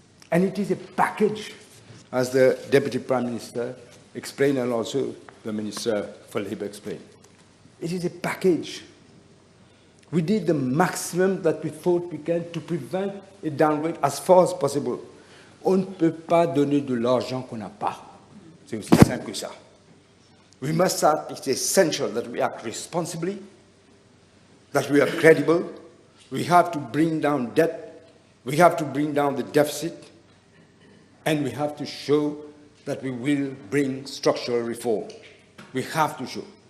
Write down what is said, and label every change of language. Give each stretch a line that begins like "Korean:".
English: And it is a package, as the Deputy Prime Minister explained, and also the Minister for Labour explained. It is a package. We did the maximum that we thought we can to prevent a downgrade as far as possible.
French: On ne peut pas donner de l'argent qu'on n'a pas. C'est aussi simple que ça.
English: We must start, it's essential that we act responsibly, that we are credible. We have to bring down debt. We have to bring down the deficit. And we have to show that we will bring structural reform. We have to show.